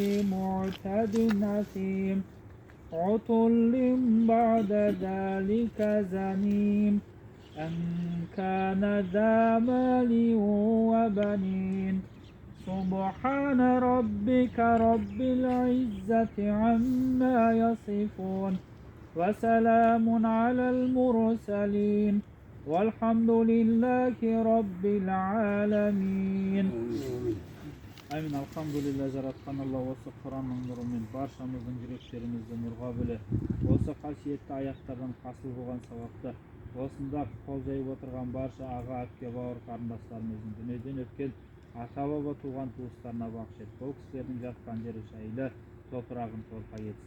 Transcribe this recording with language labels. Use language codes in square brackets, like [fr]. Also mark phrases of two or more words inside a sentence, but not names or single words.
[ar] معتد أثيم عتل بعد ذلك زنيم أن كان ذا مال وبنين سبحان ربك رب العزة عما يصفون وسلام على المرسلين والحمد لله رب العالمين. [kk] Amin. Alhamdulillah жаратқан Алла осы Құранның нұрымен баршамыздың жүректерімізді нұрға бөле. Осы қасиетті аяттардан хасыл болған сауапты осында қол жайып отырған барша аға, әпке, бауыр қарындастарымыздың дүниеден өткен ата-баба туған туыстарына бақыт ет. Бұл кісілердің жатқан жері жайлы, топырағын торқа етсін.